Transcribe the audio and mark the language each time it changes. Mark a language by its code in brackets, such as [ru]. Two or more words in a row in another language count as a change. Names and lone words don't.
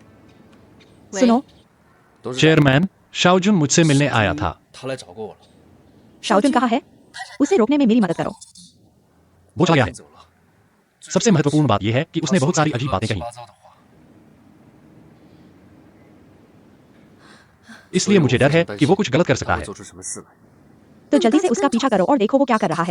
[hi] सुनो, [zh] 董事长， [hi] चेयरमैन शाओजुन मुझसे मिलने आया था। [zh] 他来找过我了。 [hi] शाओजुन कहाँ है? उसे रोकने में मेरी मदद करो। वो चला गया है। सबसे महत्वपूर्ण बात यह है कि उसने बहुत सारी अजीब बातें कही, इसलिए मुझे डर है कि वो कुछ गलत कर सकता है। तो जल्दी से उसका पीछा करो और देखो वो क्या कर रहा है।